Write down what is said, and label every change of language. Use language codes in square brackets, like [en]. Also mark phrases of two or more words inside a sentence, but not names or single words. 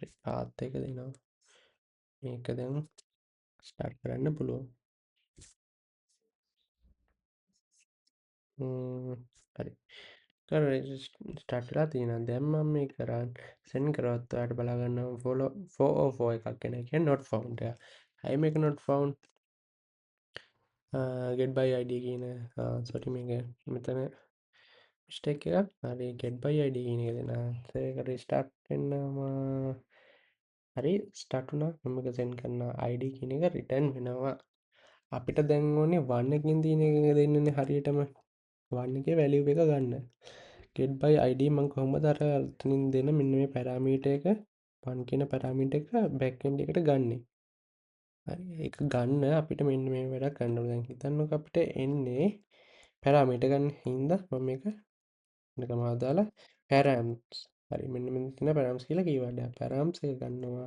[si] path එක දෙනවා. මේක දැන් ස්ටාර්ට් කරන්න පුළුවන්. හරි. ස්ටාර්ට් වෙලා තියෙනවා. දැන් මම මේක සෙන්ඩ් කරවත් ඔයාලට බලා ගන්න follow 404 එකක් එන. ඒ කියන්නේ [en] not found [si] එක. ඇයි මේක [en] not found? get by id [si] කියන sorry මේක මෙතන mistake එකක්. හරි [en] get by id [si] කියන එක දෙනවා. ඒක restart වෙනවා. හරි ස්ටාර්ට් වුණා. මම මේක සෙන්ඩ් කරනවා. id කියන එක return වෙනවා. අපිට දැන් ඕනේ 1 එකකින් තියෙන එක දෙන්නනේ හරියටම 1 එකේ value එක ගන්න. [en] get by id [si] මම කොහොමද අර එතනින් දෙන මෙන්න මේ පැරාමීටර් එක 1 කියන පැරාමීටර් එක [en] back end [si] එකට ගන්නෙ. හරි ඒක ගන්න අපිට මෙන්න මේ වැඩක් කරන්න ඕනේ. දැන් හිතන්නකෝ අපිට එන්නේ පැරාමීටර් ගන්න හින්දා මම මේක නිකම්ම දාලා params හරි මෙන්න මෙතන තියෙන params කියලා keyword එක params එක ගන්නවා.